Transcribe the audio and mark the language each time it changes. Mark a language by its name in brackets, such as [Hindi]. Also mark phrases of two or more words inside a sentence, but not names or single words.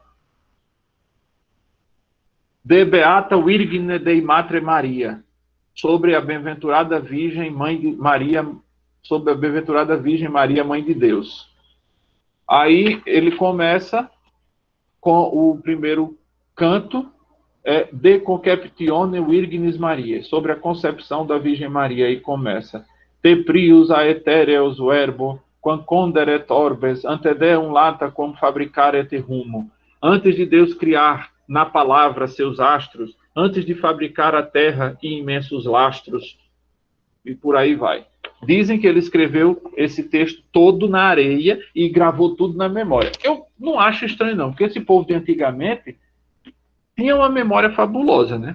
[Latin] De Beata Virgine Dei Matre Maria, [Portuguese] sobre a bem-aventurada Virgem Mãe de Maria, sobre a bem-aventurada Virgem Maria, Mãe de Deus. Aí ele começa com o primeiro canto, [Latin] De Conceptione Virginis Maria, [Portuguese] sobre a concepção da Virgem Maria, e começa: [Latin] Te prius aetereus verbo, quam conderet orbes, ante Deum lata quam fabricaret rumo. [Portuguese] Antes de Deus criar na palavra seus astros, antes de fabricar a terra e imensos lastros, e por aí vai. Dizem que ele escreveu esse texto todo na areia e gravou tudo na memória. Eu não acho estranho não, porque esse povo de antigamente tinha uma memória fabulosa, né?